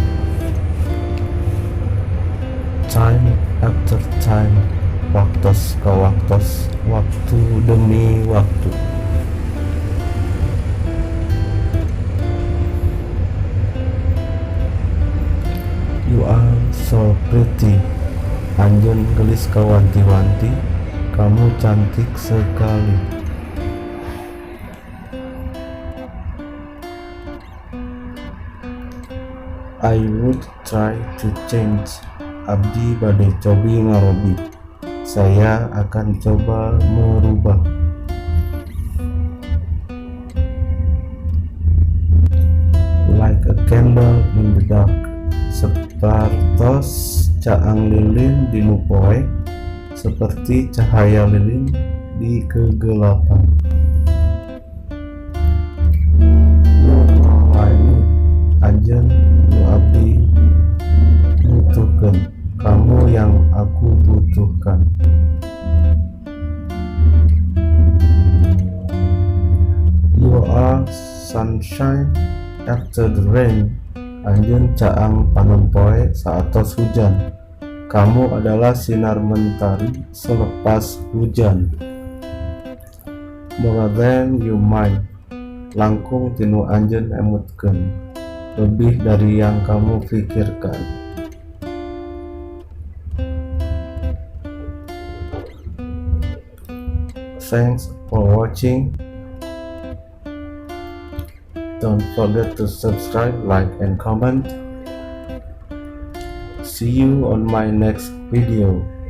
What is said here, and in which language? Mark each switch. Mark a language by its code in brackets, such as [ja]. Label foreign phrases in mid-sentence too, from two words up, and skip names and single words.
[en] Time after time, [su] waktos ke waktos, [id] waktu demi waktu. [en] You are so pretty, [su] anjeun gelis ka wanti-wanti, [id] kamu cantik sekali. [en] I would try to change, [su] abdi bade cobi ngarobi, [id] saya akan coba merubah. [en] Like a candle in the dark, [su] separtos caang lilin di nu poe, [id] seperti cahaya lilin di kegelapan. [su] Anjeun nu abdi butuhkeun, [id] kamu yang aku butuhkan. [en] You are sunshine after the rain, [su] anjeun caang panon poe saatos hujan, [id] kamu adalah sinar mentari selepas hujan. [en] More than you mind, [su] langkung tinu anjeun emutkeun, [id] lebih dari yang kamu pikirkan. [en] Thanks for watching. Don't forget to subscribe, like, and comment. See you on my next video.